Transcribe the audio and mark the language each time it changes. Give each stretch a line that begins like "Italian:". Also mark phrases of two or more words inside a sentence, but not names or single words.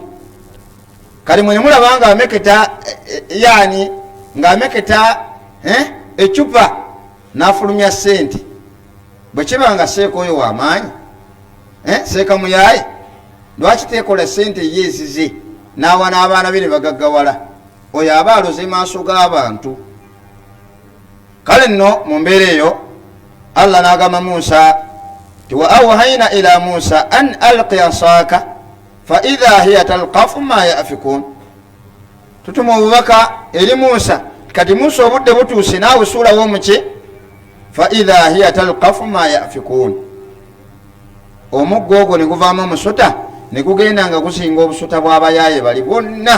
Ganda: kale mwe mulaba nga ameketa yani ng'ameketa ecupa n'afulumya sente, bwe kiba nga seeka oyo w'amaanyi, seeka muyaaye lwaki teekola sente yeezize n'awa n'abaana be ne bagaggawala? oyo aba aloze maaso g'abantu. kale nno mu mbeera eyo Allah n'agamba Musa ti
Arabic: وأوحينا إلى موسى أن ألق عصاك فإذا هي تلقف ما يأفكون,
Ganda: tutuma obubaka eri Musa kati Musa obudde butuuse naawe suulawo muki,
Arabic: فإذا هي تلقف ما يأفكون,
Ganda: omuggo ogwo ne guvaamu omusota ne gugenda nga gusinga obusota bw'abayaaye bali bonna.